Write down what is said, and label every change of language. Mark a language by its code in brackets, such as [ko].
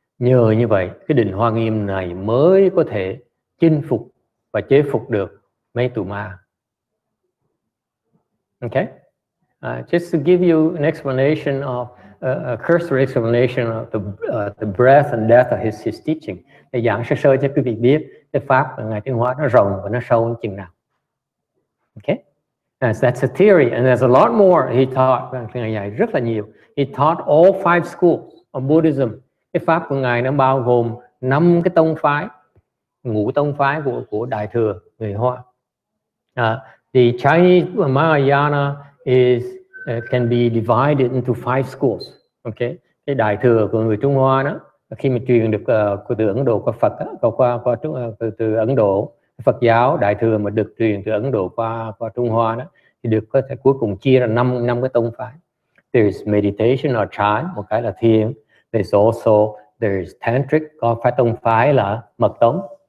[vi] Nhờ như vậy, cái định Hoa Nghiêm này mới có thể chinh phục và chế phục được mấy tù ma. [en] Okay? Just to give you an explanation of a cursory explanation of the breadth and depth of his teaching. [vi] Để giảng sơ sơ cho quý vị biết cái pháp của Ngài Tuyên Hóa nó rộng và nó sâu đến chừng nào. [en] Okay? That's a theory, and there's a lot more. He taught, [vi] Ngài dạy rất là nhiều. [en] He taught all 5 schools of Buddhism. [vi] Cái pháp của Ngài nó bao gồm 5 cái tông phái, ngũ tông phái của Đại thừa người Hoa. [en] The Chinese Mahayana can be divided into 5 schools. [vi] Okay, cái Đại thừa của người Trung Hoa đó, khi mà truyền được từ Ấn Độ qua Phật, từ Ấn Độ Phật giáo Đại thừa mà được truyền từ Ấn Độ qua Trung Hoa đó, thì được có thể cuối cùng chia ra 5 cái tông phái. [en] There's meditation or chant, [vi] một cái là thiền. [en] There's tantric, [vi] có phải tông phái là mật tống.